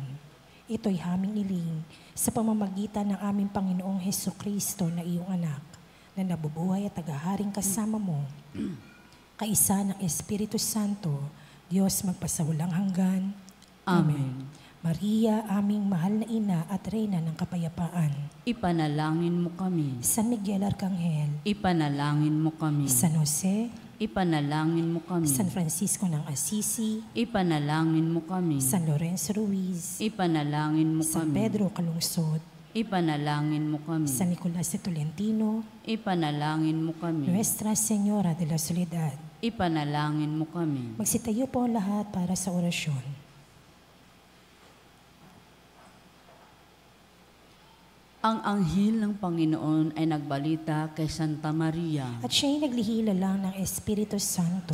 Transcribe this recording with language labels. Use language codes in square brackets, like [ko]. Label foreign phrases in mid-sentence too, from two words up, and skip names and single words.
[tl] Ito'y haming iling sa pamamagitan ng aming Panginoong Hesukristo na iyong anak, na nabubuhay at tagaharing kasama mo, kaisa ng Espiritu Santo, Diyos magpasawalang hanggan. Amen. Maria, aming mahal na ina at reyna ng kapayapaan, ipanalangin mo kami. San Miguel Arcangel, Ipanalangin mo kami. San Jose, Ipanalangin mo kami. San Francisco ng Assisi, Ipanalangin mo kami. San Lorenzo Ruiz, Ipanalangin mo San kami. Pedro Calungsod, Ipanalangin mo kami. San Nicolas de Tolentino, Ipanalangin mo kami. Nuestra Señora de la Soledad. Ipanalangin mo kami. Magsitayo po ang lahat para sa orasyon. Ang anghel ng Panginoon ay nagbalita kay Santa Maria. At siya'y naglihila lang ng Espiritu Santo.